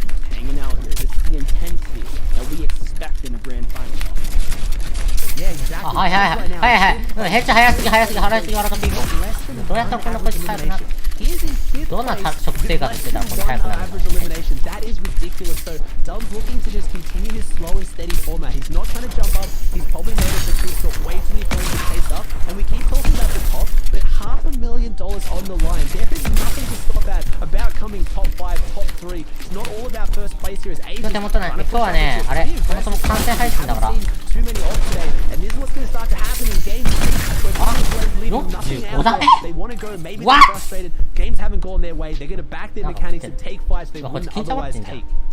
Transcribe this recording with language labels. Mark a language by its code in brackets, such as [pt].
[en] Hanging out here. This is the intensity that we expect in a grand final. Yeah, exactly. [ja] はいはいはいはいはい。ヘッチ早すぎ早すぎ早すぎ笑っていいの。どうやったらこんなこいつ速くなる。どんな食生活してたらこんな速くなる。 [en] That is ridiculous. So Dubs looking to just continue his slow and steady format. He's not trying to jump up. He's probably noticed that he's got way too many points to chase up. And we keep talking about the top, but $500,000 on the line. There is nothing to stop that about coming top 5, top 3. It's not all about first place here. It's Asian. [ja] 手元ない。今日はね、あれ、そもそも完成配信だから。 [en] Too many off today, and this is what's going to start to happen in game 3. Leaving nothing out. They want to go, maybe they're frustrated. Games haven't gone their way. They're going to back their mechanics and take fights they wouldn't otherwise take.